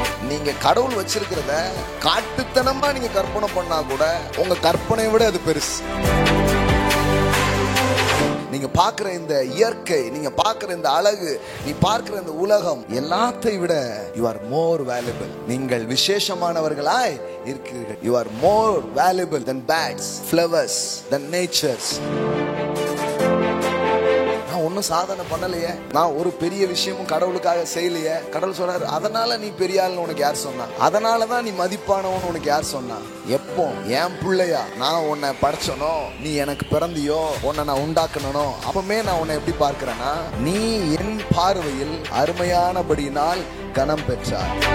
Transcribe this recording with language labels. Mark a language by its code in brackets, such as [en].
[ta] நீங்க கடவுள் வச்சிருக்கிறத காட்டுத்தனமா நீங்க கற்பனை பண்ணா கூட உங்க கற்பனையை விட அது பெருசு. நீங்க பார்க்கிற இந்த இயற்கை, நீங்க பார்க்கிற இந்த அழகு, நீ பார்க்கிற இந்த உலகம் எல்லாத்தையும் விட [en] you are more valuable. [ta] நீங்கள் விசேஷமானவர்களாய் இருக்கிறீர்கள். [en] You are more valuable than bats, flowers, than natures. [ta] நான் ஒன்னும் சாதனை பண்ணலையே, நான் ஒரு பெரிய விஷயமும் கடவுளுக்காக செய்யலையே. கடவுள் சொல்றாரு, அதனால நீ பெரிய ஆள்னு உனக்கு யார் சொன்னா? அதனாலதான் நீ மதிப்பானவன்னு உனக்கு யார் சொன்னா? எப்போ என் பிள்ளையா நான் உன்னை படைச்சனோ, நீ எனக்கு பிறந்தியோ, உன்னை நான் உண்டாக்கணும், அப்பமே நான் உன்னை எப்படி பார்க்கிறேன்னா, நீ என் பார்வையில் அருமையானபடியினால் கனம் பெற்றாய்.